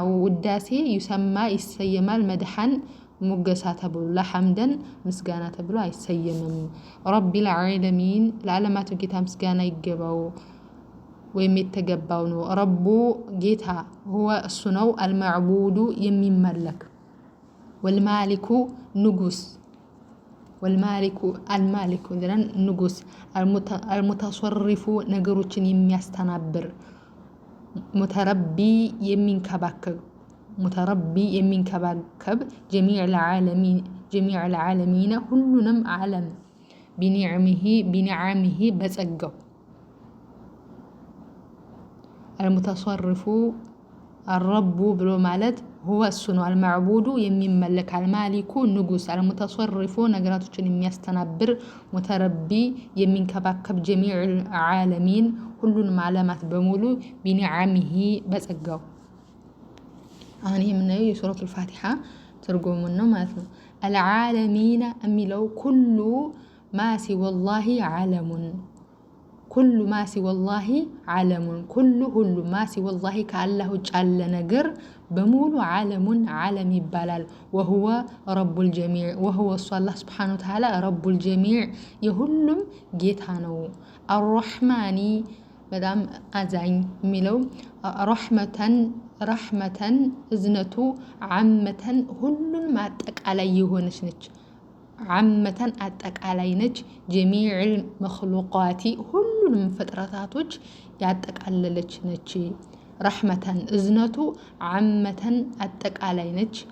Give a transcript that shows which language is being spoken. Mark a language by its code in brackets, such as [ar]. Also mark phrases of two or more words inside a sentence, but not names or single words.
[am] ውዳሴ ይሰማ ይሰየማል መድሐን ሙገሳ ተብሎ ለሐምደን ምስጋና ተብሎ አይሰየምም [ar] رب العالمين [am] ለዓለማቱ ጌታ ምስጋና ይገባው ወይም የተገባው ነው ረቡ ጌታ هو እሱ ነው አልማዕቡዱ የሚመለክ ወልማሊኩ ንጉስ [ar] والمالك المالك [am] እንደን ንጉስ አልሙተሰሪፉ ነገሮችን የሚያስተናብር ሙተረቢ የሚንከባከብ [ar] جميع العالمين [am] ሁሉንም ዓለም بنعمه በጸጋው المتصرف الرب ብሎ ማለት هو እሱ ነው المعبود የሚመለክ المالك ንጉስ المتصرف ነገራቶችን የሚያስተናብር ሙተረቢ የሚንከባከብ [ar] جميع العالمين [am] ሁሉንም ዓለማት በሙሉ بنعمه በጸጋው አሁን ይሄ ምናየው የሱረቱል ፋቲሃ ትርጉሙን ነው ማለት ነው العالمين የሚለው [ar] كل ما سوى الله عالم كل ما سوى الله عالم كل [am] ሁሉ [ar] ما سوى الله [am] ከአላህ ውጭ ያለ ነገር በሙሉ ዓለሙን ዓለም ይባላል [ar] وهو رب الجميع وهو الله سبحانه وتعالى رب الجميع [am] የሁሉም ጌታ ነው الرحمن በጣም አዛኝ የሚለው ረሕመተን እዝነቱ ዓመተን ሁሉን ማጠቃላይ የሆነች ነች ዓመተን አጠቃላይ ነች [ar] جميع المخلوقات [am] ሁሉንም ፍጥረታቶች ያጠቃለለች ነች ረሕመተን እዝነቱ ዓመተን አጠቃላይ ነች